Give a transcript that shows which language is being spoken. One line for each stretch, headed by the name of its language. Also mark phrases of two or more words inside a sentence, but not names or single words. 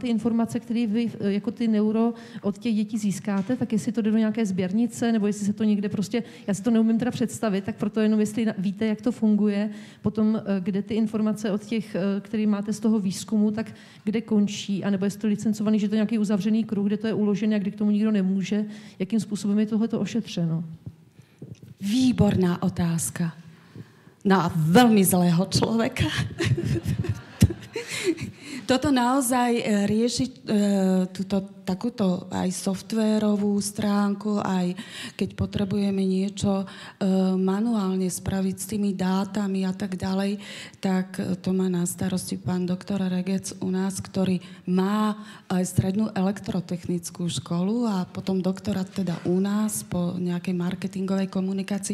Czech: ty informace, které vy jako ty neuro od těch dětí získáte, tak jestli to jde do nějaké sběrnice, nebo jestli se to někde prostě, já si to neumím teda představit, tak proto jenom jestli víte, jak to funguje, potom kde ty informace od těch, který máte z toho výzkumu, tak kde končí, anebo jestli to licencovaný, že to je nějaký uzavřený kruh, kde to je uložené a kde k tomu nikdo nemůže, jakým způsobem je tohleto ošetřeno.
Slovak: Výborná otázka. Na veľmi zlého človeka. Toto naozaj rieši takúto aj softvérovú stránku, aj keď potrebujeme niečo manuálne spraviť s tými dátami a tak ďalej, tak to má na starosti pán doktor Regec u nás, ktorý má aj strednú elektrotechnickú školu a potom doktorát teda u nás po nejakej marketingovej komunikácii.